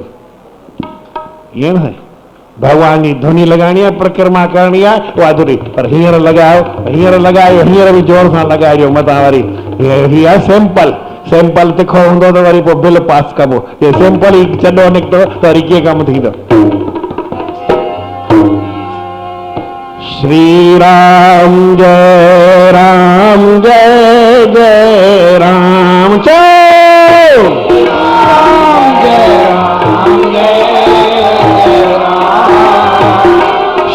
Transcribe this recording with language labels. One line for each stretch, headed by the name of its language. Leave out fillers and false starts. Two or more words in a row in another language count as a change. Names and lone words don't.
Sindhi: ईअं न भॻवान जी धुनी लॻाइणी आहे, परिक्रमा करणी आहे, उहा धुनी, पर हींअर लॻायो, हींअर लॻायो, हींअर बि जोर सां लॻाइजो, मथां वरी हीअ आहे सिंपल। सिंपल तिखो हूंदो त वरी पोइ बिल पास कबो, हे सिंपल ई चॾो निकितो त वरी कीअं कमु थींदो? श्री राम जय राम, जय जय राम, जय राम, जय राम, जय राम।